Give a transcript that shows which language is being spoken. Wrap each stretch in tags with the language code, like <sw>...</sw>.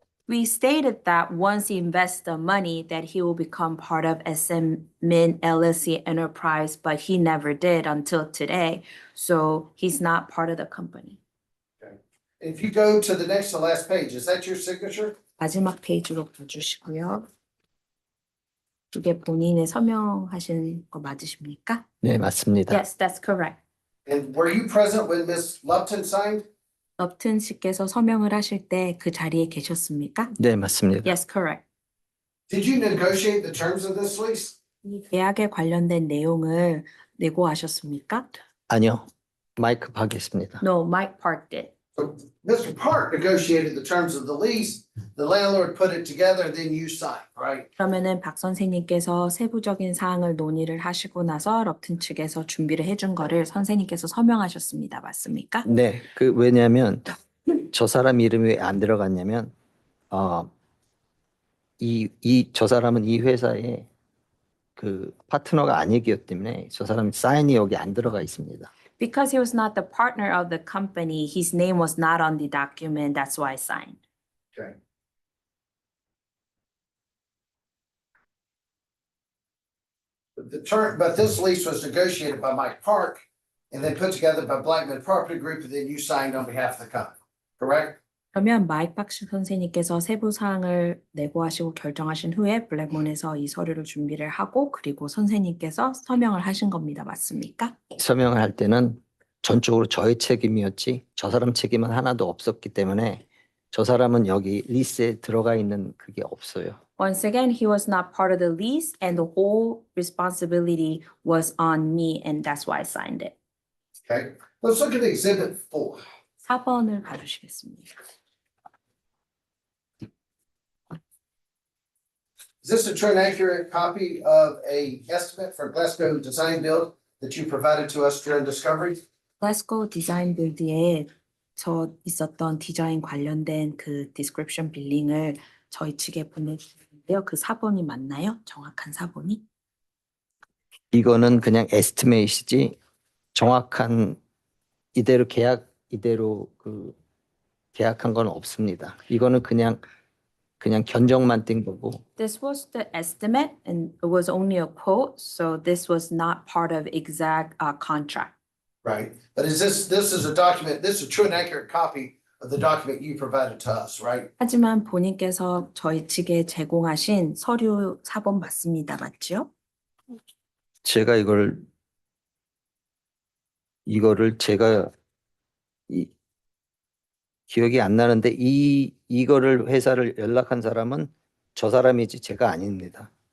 <en>We stated that once he invests the money that he will become part of SMmin LLC Enterprise, but he never did until today. So he's not part of the company. If you go to the next to last page, is that your signature?</en> <ko>마지막 페이지로 봐주시고요. 이게 본인의 서명하신 거 맞으십니까? 네, 맞습니다.</ko> <en>Yes, that's correct. And were you present when Ms. Lupton signed?</en> <ko>럽튼 씨께서 서명을 하실 때 그 자리에 계셨습니까? 네, 맞습니다.</ko> <en>Yes, correct. Did you negotiate the terms of this lease?</en> <ko>이 계약에 관련된 내용을 내고하셨습니까? 아니요. 마이크 박했습니다.</ko> <en>No, Mike Park did. So Mr. Park negotiated the terms of the lease, the landlord put it together, then you signed, right?</en> <ko>그러면은 박 선생님께서 세부적인 사항을 논의를 하시고 나서 럽튼 측에서 준비를 해준 거를 선생님께서 서명하셨습니다. 맞습니까? 네, 왜냐하면 저 사람 이름이 왜 안 들어갔냐면 저 사람은 이 회사의 그 파트너가 아니기 때문에 저 사람 사인이 여기 안 들어가 있습니다.</ko> <en>Because he was not the partner of the company, his name was not on the document. That's why I signed. Okay. But this lease was negotiated by Mike Park and then put together by Blackman Property Group, and then you signed on behalf of the company, correct?</en> <ko>그러면 마이크 박스 선생님께서 세부 사항을 내고하시고 결정하신 후에 블랙몬에서 이 서류를 준비를 하고 그리고 선생님께서 서명을 하신 겁니다. 맞습니까? 서명을 할 때는 전적으로 저의 책임이었지 저 사람 책임은 하나도 없었기 때문에 저 사람은 여기 리스에 들어가 있는 그게 없어요.</ko> <en>Once again, he was not part of the lease and the whole responsibility was on me and that's why I signed it. Okay, let's look at exhibit 4.</en> <ko>4번을 봐주시겠습니다.</ko> <en>Is this a true and accurate copy of a estimate for Glasgow Design Build that you provided to us during discovery?</en> <ko>글래스고 디자인 빌드에 저 있었던 디자인 관련된 그 디스크립션 빌링을 저희 측에 보내주는데요. 그 사본이 맞나요? 정확한 사본이? 이거는 그냥 에스티메이트지 정확한 이대로 그 계약한 건 없습니다. 이거는 그냥 견적만 띈 거고.</ko> <en>This was the estimate and it was only a quote, so this was not part of exact contract. Right, but this is a document, this is a true and accurate copy of the document you provided to us, right?</en> <ko>하지만 본인께서 저희 측에 제공하신 서류 사본 맞습니다. 맞죠? 제가 이거를 제가 기억이 안 나는데 이거를 회사를 연락한 사람은 저 사람이지 제가 아닙니다.</ko>